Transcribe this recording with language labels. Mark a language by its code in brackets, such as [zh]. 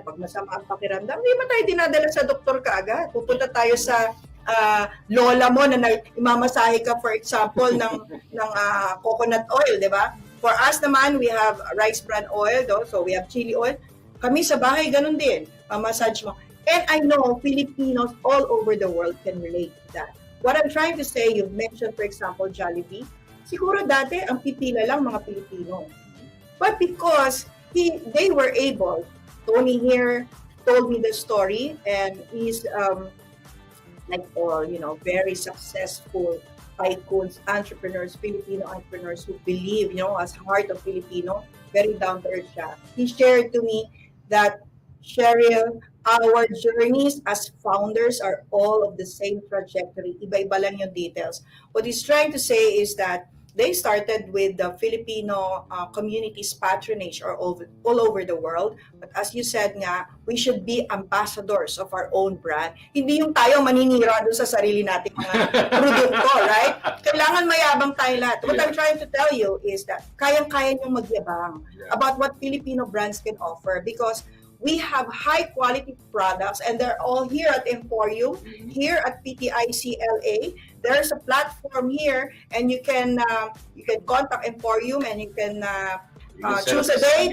[tl] Pag masama ang pakiramdam, hindi ba tayo dinadala sa doktor kaagad? Pupunta tayo sa lola mo na imamasahe ka, [en] for example, [tl] ng coconut oil, di ba? [en] For us naman, we have rice bran oil, so we have chili oil. [tl] Kami sa bahay, ganun din. Massage mo. [en] And I know Filipinos all over the world can relate to that. What I'm trying to say, you've mentioned, for example, Jollibee. [tl] Siguro dati, ang pipila lang mga Pilipino. [en] But because they were able, Tony here told me the story, and he's very successful tycoons, entrepreneurs, Filipino entrepreneurs who believe, as heart of Filipino, very down to earth siya. He shared to me that, Cheryl, our journeys as founders are all of the same trajectory. [tl] Iba-iba lang yung details. [en] What he's trying to say is that they started with the Filipino community's patronage all over the world. But as you said nga, we should be ambassadors of our own brand. [tl] Hindi yung tayo maninira doon sa sarili nating mga produkto, [en] right? [tl] Kailangan mayabang tayo lahat. [en] What I'm trying to tell you is that [tl] kayang-kaya niyong magyabang [en] about what Filipino brands can offer, because we have high quality products, and they're all here at emPHorium, here at PTICLA. There's a platform here, and you can contact emPHorium, and you can choose a day